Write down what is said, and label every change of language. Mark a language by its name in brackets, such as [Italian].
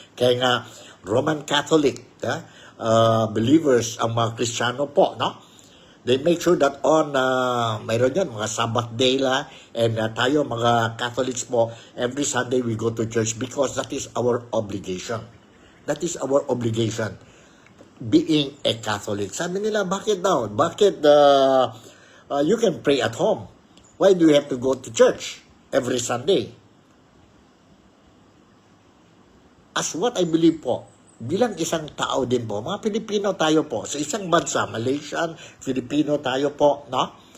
[Filipino] Kaya nga Roman Catholic believers, ang mga Kristiyano po, no? [English] They make sure that on mayroon yan mga Sabbath day and tayo mga Catholics po, every Sunday we go to church because that is our obligation. That is our obligation, being a Catholic. [Filipino] Sabi nila, bakit daw? Bakit you can pray at home? [English] Why do you have to go to church every Sunday? [Filipino] As what I believe po, bilang isang tao din po, mga Pilipino tayo po, sa isang bansa, Malaysian, Filipino tayo po, no?